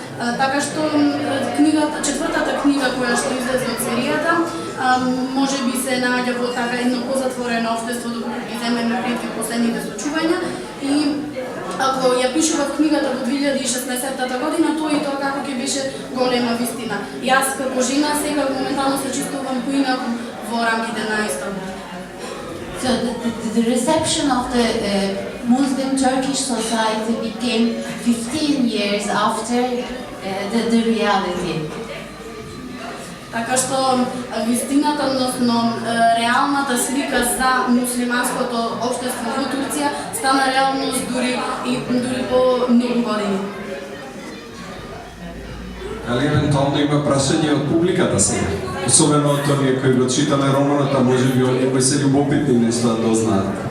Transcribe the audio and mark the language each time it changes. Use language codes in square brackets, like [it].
[mk] Така што четвртата книга која што излезе од серијата може би се наоѓа во така едно позатворено општество доколку ги земеме предвид последните случувања. И ако ја пишував книгата во 2016 година, тоа и тоа како ќе беше голема вистина. Јас како жена сега моментално се чувствувам поинаку во рамките на Истанбул. [en] So the reception of the Muslim Turkish society became 15 years after the reality. [mk] Така што вистината, односно реалната слика за муслиманското општество во Турција стана реалност дури по многу години. Али евентуално има прашање од публиката сега? Особено од оние кои го читале романот, а може би оние кои се љубопитни нешто да дознаат.